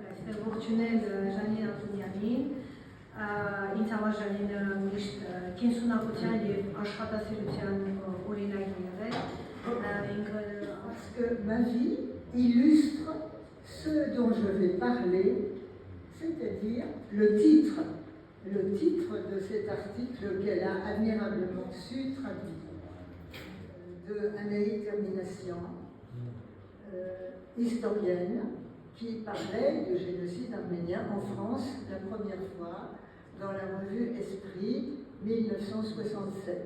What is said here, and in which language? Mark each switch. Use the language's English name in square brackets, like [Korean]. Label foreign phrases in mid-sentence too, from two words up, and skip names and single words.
[Armenian] ողջունել Ժանին Ալթունյանին, ինձ համար Ժանինը միշտ կենսունակության և աշխատասիրության օրինակ եղել։ [French] Parce que ma vie illustre ce dont je vais parler, c'est-à-dire le titre de cet article qu'elle a admirablement su traduire, de Anaïs Termination, historienne, qui parlait du génocide arménien en France la première fois dans la revue Esprit 1967.